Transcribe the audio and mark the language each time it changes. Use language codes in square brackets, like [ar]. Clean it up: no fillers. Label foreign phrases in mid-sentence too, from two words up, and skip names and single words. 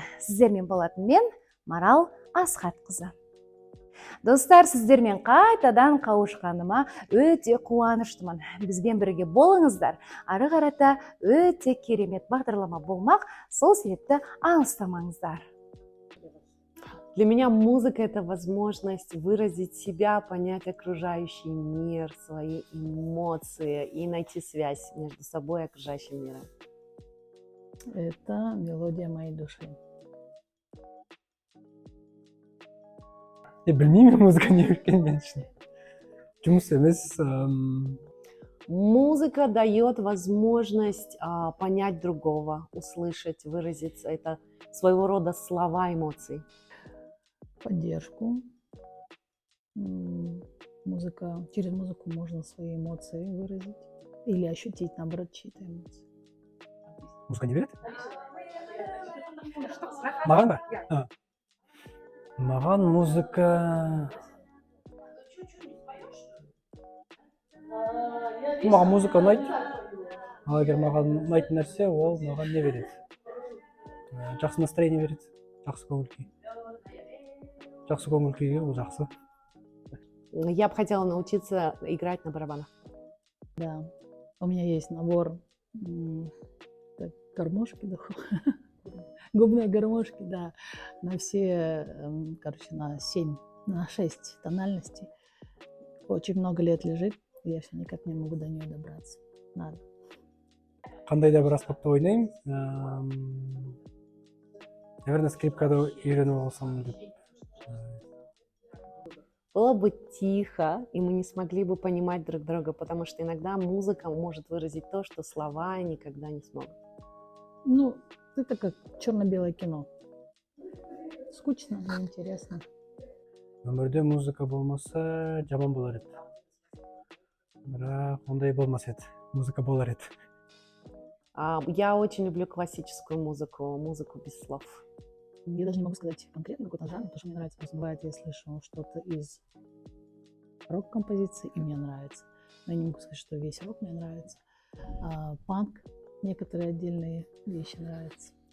[kk] Сіздермен болатын мен Марал Асхатқызы. Достар, сіздермен қайтадан қауышқаныма өте қуаныштымын. Бізбен бірге болыңыздар. Ары қарата өте керемет бағдарлама болмақ, сол себепті алыстамаңыздар. [ru] Для меня музыка — это возможность выразить себя, понять окружающий мир, свои эмоции и найти связь между собой и окружающим миром. Это мелодия моей души. [kk] Білмеймін, музыка не екен мен үшін. Жұмыс емес. [ru] Музыка дает возможность понять другого, услышать, выразиться. Это своего рода слова эмоций. Поддержку. Через музыку можно свои эмоции выразить или ощутить, наоборот, чьи-то эмоции. [kk] Музыка не береді? Маған ба? Маған музыка... Маған музыка ұнайды. Ал егер маған ұнайтын нәрсе, ол маған не береді? Жақсы настроение береді, жақсы көңіл-күй. Жақсы көңіл-күйге ол жақсы. [ru] Я бы хотела научиться играть на барабанах. Да, у меня есть набор гармошки, губные гармошки, да, на все, на 6 тональностей. Очень много лет лежит, я все никак не могу до нее добраться. Надо. [kk] Қандай да бір аспапта ойнаймын. Наверное, скрипкада үйреніп алсам деп. [ru] Было бы тихо, и мы не смогли бы понимать друг друга, потому что иногда музыка может выразить то, что слова никогда не смогут. Ну, это как черно-белое кино. Скучно, но интересно. [kk] Өмірде музыка болмаса, жаман болар еді. Бірақ ондай болмас еді. Музыка болар еді. [ru] Я очень люблю классическую музыку без слов. Я даже не могу сказать конкретно какой-то жанр, потому что мне нравится. Просто бывает, я слышу что-то из рок-композиции, и мне нравится. Но я не могу сказать, что весь рок мне нравится. Панк, некоторые отдельные вещи нравятся.